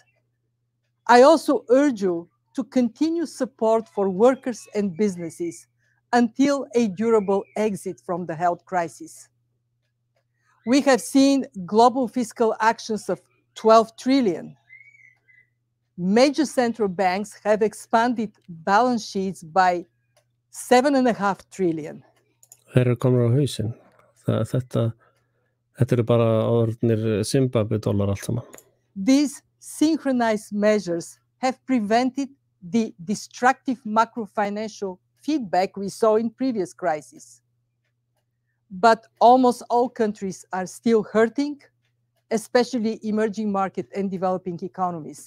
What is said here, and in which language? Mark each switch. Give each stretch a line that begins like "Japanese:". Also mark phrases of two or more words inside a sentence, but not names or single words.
English: I also urge you to continue support for workers and businesses until a durable exit from the health crisis. We have seen global fiscal actions of 12 trillion. Major central banks have expanded balance sheets by 7.5 trillion.
Icelandic: Þeir eru komnir á hausinn. Þetta eru bara orðnir Zimbabwe-dollar allt saman.
English: These synchronized measures have prevented the destructive macro-financial feedback we saw in previous crises. But almost all countries are still hurting, especially emerging market and developing economies.